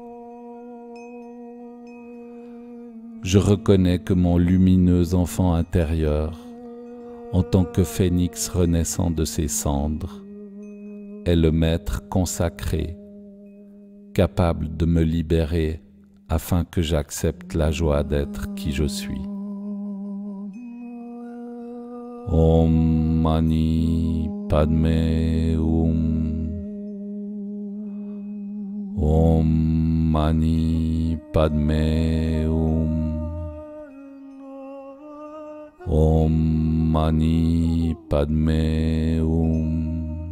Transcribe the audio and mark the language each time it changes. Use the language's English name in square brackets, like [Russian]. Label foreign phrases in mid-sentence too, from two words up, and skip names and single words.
[French] Je reconnais que mon lumineux enfant intérieur, en tant que phénix renaissant de ses cendres, est le maître consacré, capable de me libérer afin que j'accepte la joie d'être qui je suis. [Sanskrit] Om Mani Padme Hum. Om Mani Padme Hum. Om Mani Padme Hum.